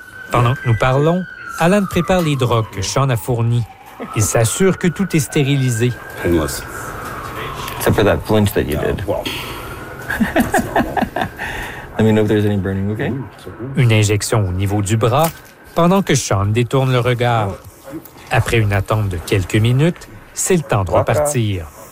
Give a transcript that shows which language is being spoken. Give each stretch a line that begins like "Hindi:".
French: Pendant que nous parlons, Alan prépare les drogues que Sean a fournies. Il s'assure que tout est stérilisé.
English: Except for that flinch that you did. Let me know if there's any burning, okay?
French: Une injection au niveau du bras, pendant que Sean détourne le regard. Après une attente de quelques minutes, c'est le temps de repartir.